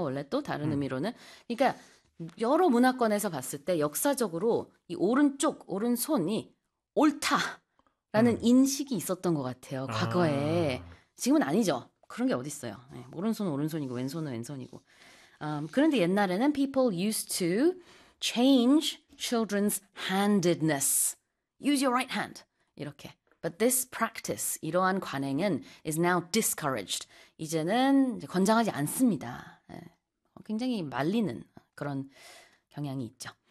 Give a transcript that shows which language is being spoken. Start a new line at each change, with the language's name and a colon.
Korean: 원래 또 다른 의미로는. 그러니까 여러 문화권에서 봤을 때 역사적으로 이 오른쪽, 오른손이 옳다라는 인식이 있었던 것 같아요. 과거에. 지금은 아니죠. 그런 게 어딨어요. 예. 오른손은 오른손이고 왼손은 왼손이고. 그런데 옛날에는
English: people used to change children's handedness. Use your right hand. 이렇게. But this practice,
Korean: 이러한 관행은
English: is now discouraged.
Korean: 이제는 이제 권장하지 않습니다. 예. 굉장히 말리는 그런 경향이 있죠.